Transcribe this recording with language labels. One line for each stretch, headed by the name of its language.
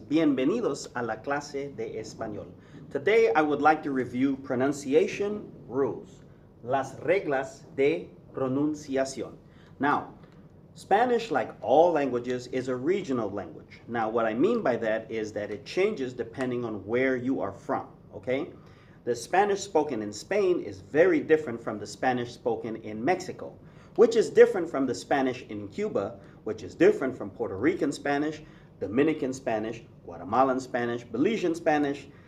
Spanish: Bienvenidos a la clase de español.
English: Today I would like to review pronunciation rules.
Spanish: Las reglas de pronunciación.
English: Now, Spanish, like all languages, is a regional language. Now, what I mean by that is that it changes depending on where you are from, okay? The Spanish spoken in Spain is very different from the Spanish spoken in Mexico, which is different from the Spanish in Cuba, which is different from Puerto Rican Spanish, Dominican Spanish, Guatemalan Spanish, Belizean Spanish.